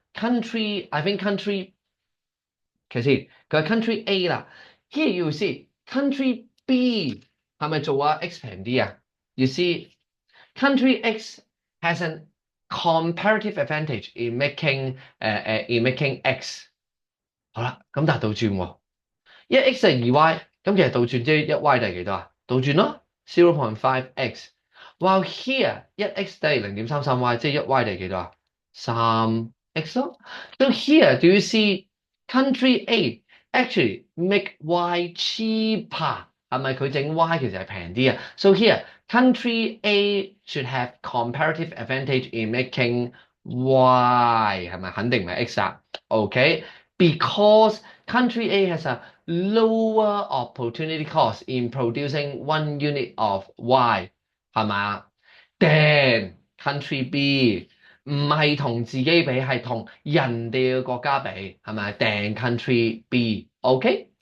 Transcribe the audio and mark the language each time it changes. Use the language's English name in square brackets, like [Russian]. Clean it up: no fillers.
[English] I think [Cantonese] country 其實先，佢係 country A 啦。 [English] Here you see country B [Cantonese] 係咪做啊 [English] X [Cantonese] 平啲啊？ [English] You see country X has an comparative advantage in making X。 [Cantonese] 好啦，咁但係倒轉喎，一 X 係2Y，咁其實倒轉即係一 Y 等於幾多啊？倒轉咯 0.5x。 [English] While here [Cantonese] 一 X 等於0.33Y，即係一 Y 等於幾多啊？3x 咯。 [English] So here do you see country A actually make Y cheaper？ [Cantonese] 係咪佢整 Y 其實係平啲啊？ [English] So here country A should have comparative advantage in making Y， [Cantonese] 係咪肯定唔係 X 啊？ [English] OK，because country A has a lower opportunity cost in producing 1 unit of Y， [Cantonese] 係咪啊？ [English] Then country B [Cantonese] 唔係同自己比，係同人哋嘅國家比，係咪？ [English] Then country B，OK？